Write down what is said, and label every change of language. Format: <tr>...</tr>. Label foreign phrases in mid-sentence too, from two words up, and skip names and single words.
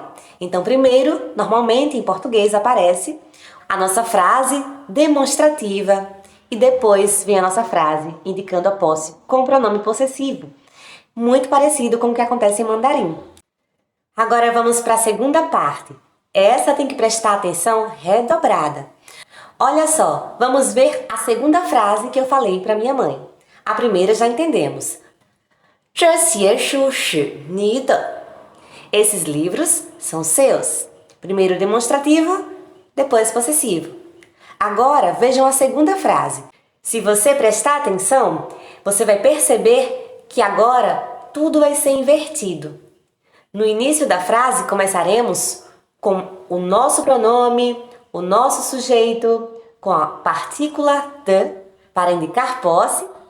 <pt>Então, primeiro, normalmente em português aparece a nossa frase demonstrativa e depois vem a nossa frase indicando a posse com o pronome possessivo. Muito parecido com o que acontece em mandarim. Agora vamos para a segunda parte. Essa tem que prestar atenção redobrada. Olha só, vamos ver a segunda frase que eu falei para minha mãe. A primeira já entendemos.</pt> <zh>这些书是你的.</zh> <pt>Esses livros são seus. Primeiro demonstrativo, depois possessivo. Agora vejam a segunda frase. Se você prestar atenção, você vai perceber que agora tudo vai ser invertido. No início da frase começaremos com o nosso pronome, o nosso sujeito, com a partícula de para indicar posse.</pt>